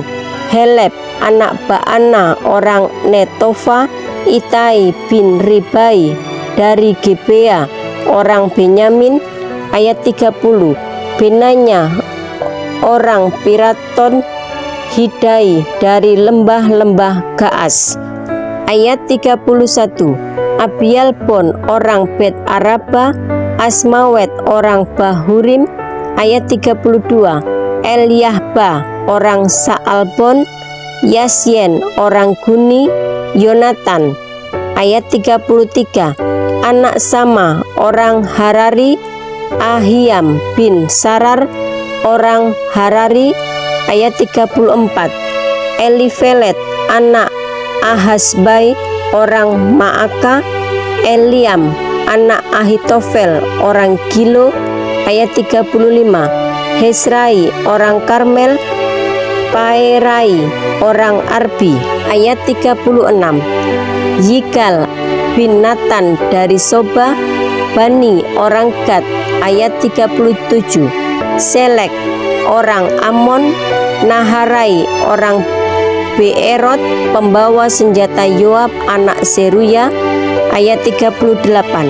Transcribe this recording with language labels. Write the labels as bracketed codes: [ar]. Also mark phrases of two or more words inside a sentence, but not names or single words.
[id] Heleb anak Baana orang Netofa, Itai bin Ribai dari Gebea orang Benyamin. Ayat 30. Benanya orang Piraton, Hidai dari lembah-lembah Gaas. Ayat 31. Abialbon orang Bet Araba, Asmawet orang Bahurim. Ayat 32. Eliahba orang Saalbon, Yasyen orang Guni, Yonatan. Ayat 33. Anak Sama orang Harari, Ahiam bin Sarar orang Harari. Ayat 34. Elifelet anak Ahasbai orang Maaka, Eliam anak Ahitofel orang Gilo. Ayat 35. Hesrai orang Karmel, Paerai orang Arbi. Ayat 36. Yikal bin Natan dari Soba, Bani orang Gad. Ayat 37. Selek orang Amon, Naharai orang Beerot, pembawa senjata Yoab anak Seruya. Ayat 38.